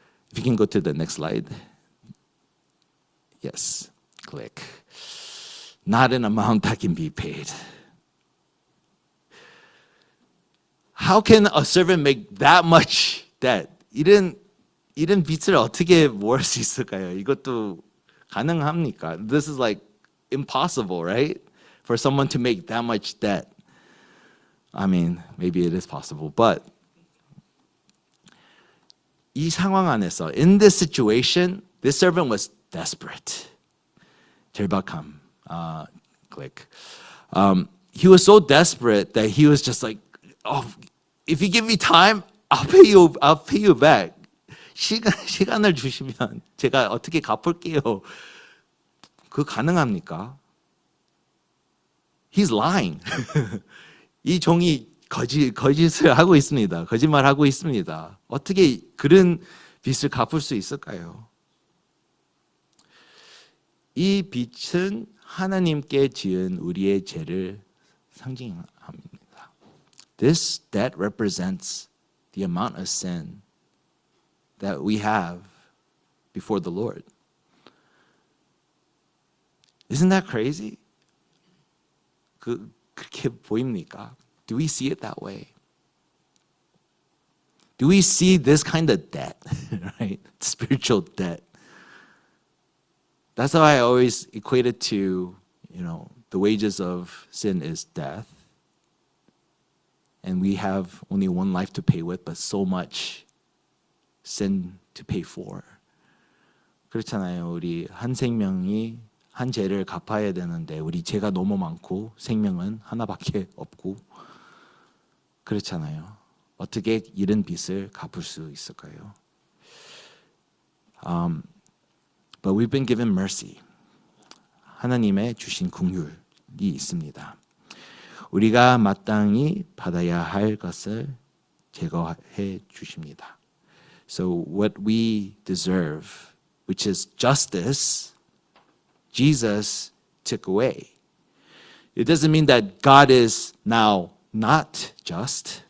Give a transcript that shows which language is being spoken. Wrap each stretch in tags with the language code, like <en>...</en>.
<en>If you can go to the next slide. Yes. Click. Not an amount that can be paid. How can a servant make that much debt?</en> <ko>이런 빚을 어떻게 모을 수 있을까요? 이것도 가능합니까?</ko> <en>This is like impossible, right? For someone to make that much debt. I mean, maybe it is possible, but</en> <ko>이 상황 안에서,</ko> <en>in this situation, this servant was desperate.</en> <ko>절박함. Click.</ko> <en>He was so desperate that he was just like, oh, if you give me time, I'll pay you back.</en> <ko>시간을 주시면 제가 어떻게 갚을게요. 그거 가능합니까?</ko> <en>He's lying.</en> <ko>이 종이 거짓을 하고 있습니다. 거짓말하고 있습니다. 어떻게 그런 빚을 갚을 수 있을까요? 이 빚은 하나님께 지은 우리의 죄를 상징합니다.</ko> <en>This debt represents the amount of sin that we have before the Lord. Isn't that crazy?</en> <ko>그렇게 보입니까?</ko> <en>Do we see it that way? Do we see this kind of debt, right? Spiritual debt. That's how I always equate it to, the wages of sin is death. And we have only one life to pay with, but so much sin to pay for.</en> <ko>그렇잖아요. 우리 한 생명이 한 죄를 갚아야 되는데 우리 죄가 너무 많고 생명은 하나밖에 없고 그렇잖아요. 어떻게 이런 빚을 갚을 수 있을까요?</ko> <en>But we've been given mercy.</en> <ko>하나님의 주신 긍휼이 있습니다. 우리가 마땅히 받아야 할 것을 제거해 주십니다.</ko> <en>So what we deserve, which is justice, Jesus took away. It doesn't mean that God is now not just.</en>